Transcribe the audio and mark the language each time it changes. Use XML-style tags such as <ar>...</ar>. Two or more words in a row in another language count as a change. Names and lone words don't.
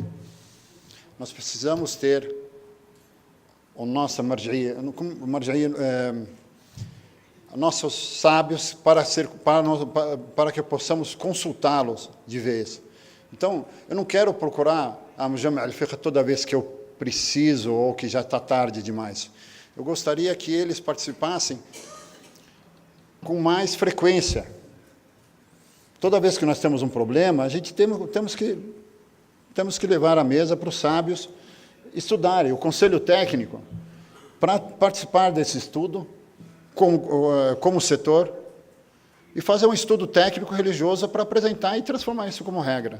<pt>Nós precisamos ter a nossa marji'ia, nossos sábios para que possamos consultá-los de vez. Então, eu não quero procurar a Jami' al-Fiqh toda vez que eu preciso ou que já está tarde demais. Eu gostaria que eles participassem com mais frequência. Toda vez que nós temos um problema, a gente temos que levar à mesa para os sábios estudarem, o conselho técnico, para participar desse estudo como setor e fazer um estudo técnico religioso para apresentar e transformar isso como regra.</pt>